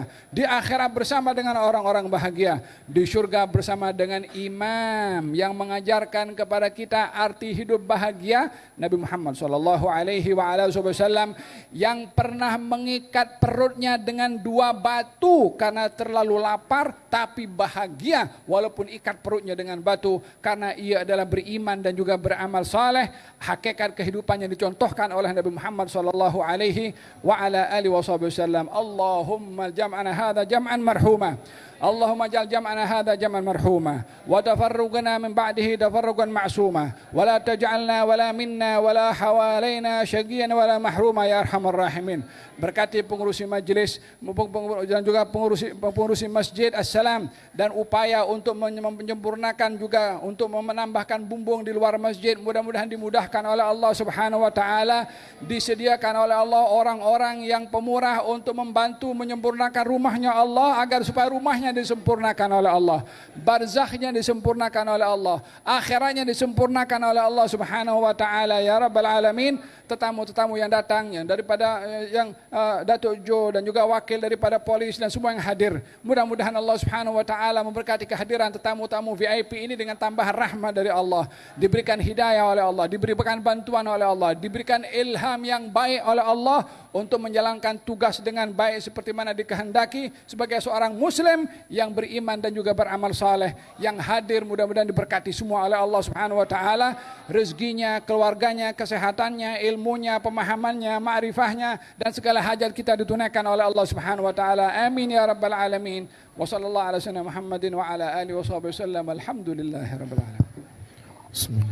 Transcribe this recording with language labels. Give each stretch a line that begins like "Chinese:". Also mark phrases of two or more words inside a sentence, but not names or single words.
Indonesian: Di akhirat bersama dengan orang-orang bahagia. Di surga bersama dengan imam yang mengajarkan kepada kita arti hidup bahagia, Nabi Muhammad SAW, yang pernah mengikat perutnya dengan 2 batu karena terlalu lapar, tapi bahagia walaupun ikat perutnya dengan batu karena ia adalah beriman dan juga beramal saleh. Hakikat kehidupannya dicontohkan oleh Nabi Muhammad
Arabic: صلى الله عليه وعلى آله وسلم. اللهم جمعنا هذا جمعا مرحوما. اللهم اجعل جمعنا هذا جمعا مرحوما وتفرقنا من بعده تفرقا معصوما ولا تجعلنا ولا منا ولا حولنا شقيا ولا محروما يا أرحم الراحمين.
Malay: Berkati pengurusi majlis dan juga pengurusi masjid Assalam, dan upaya untuk menyempurnakan juga untuk menambahkan bumbung di luar masjid, mudah-mudahan dimudahkan oleh Allah
Arabic: سبحانه وتعالى.
Malay: Disediakan oleh Allah orang-orang yang pemurah untuk membantu menyempurnakan rumahnya Allah, agar supaya rumahnya disempurnakan oleh Allah, barzakhnya disempurnakan oleh Allah, akhiratnya disempurnakan oleh Allah
Arabic: سبحانه وتعالى يا رب العالمين.
Malay: Tetamu-tetamu yang datang yang daripada Datuk Jo dan juga wakil daripada polis dan semua yang hadir, mudah-mudahan Allah
Arabic: سبحانه وتعالى
Malay: memberkati kehadiran tetamu-tamu VIP ini dengan tambahan rahmat dari Allah, diberikan hidayah oleh Allah, diberikan bantuan oleh Allah, diberikan ilham yang baik oleh Allah untuk menjalankan tugas dengan baik seperti mana dikehendaki sebagai seorang muslim yang beriman dan juga beramal saleh. Yang hadir mudah-mudahan diberkati semua oleh Allah
Arabic: سبحانه وتعالى,
Malay: rezekinya, keluarganya, kesehatannya, ilmunya, pemahamannya, ma'rifahnya, dan segala hajat kita ditunaikan oleh Allah
Arabic: سبحانه وتعالى. آمين يا رب العالمين. وصلى الله على سيدنا محمد وعلى آله وصحبه وسلم. الحمد لله رب العالمين. Bismillah.